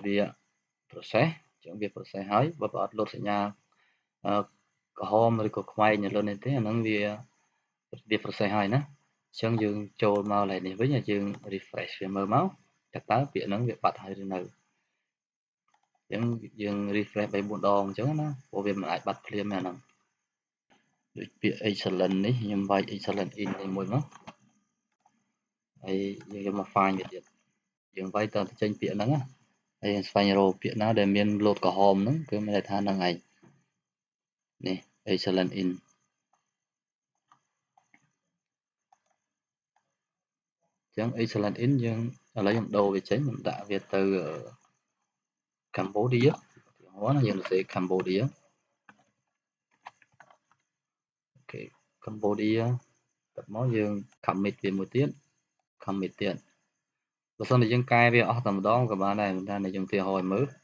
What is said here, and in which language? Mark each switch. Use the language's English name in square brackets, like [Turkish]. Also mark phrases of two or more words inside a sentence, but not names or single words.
[Khmer] វា process អញ្ចឹងវា process ហើយបើអត់ load សញ្ញាក្រហមឬក៏ខ្វែងនៅលើនេះទេអាហ្នឹងវា process ហើយណា អញ្ចឹងយើងចូលមកកន្លែងនេះវិញហើយយើង refresh វាមើលមកតើពាក្យហ្នឹងវាបាត់ហើយឬនៅអញ្ចឹងយើង refresh 3 4ដងអញ្ចឹងណាព្រោះវាមិនអាចបាត់ភ្លាមទេអាហ្នឹងដូចពាក្យ excellent នេះខ្ញុំវាយ [English] excellent in [Khmer] នេះមួយមកហើយយើងយកមក find វាទៀតយើងវាយតើចេញពាក្យហ្នឹងណាហើយយើងស្វែងរកពាក្យណាដែលមាន load ក្រហមហ្នឹងគឺមានន័យថាហ្នឹងឯងនេះ [English] excellent in [Khmer] អញ្ចឹង [English] excellent in [Khmer] យើងឥឡូវខ្ញុំដូរវាចេញខ្ញុំដាក់វាទៅ Cambodia ឧទាហរណ៍ណាយើងសរសេរ Cambodia អូខេ Cambodia មកយើង commit វាមួយទៀត commit ទៀតបើសិនជាយើងកែវាអស់តែម្ដងក៏បានដែរតែយើងឧទាហរណ៍ឲ្យមើល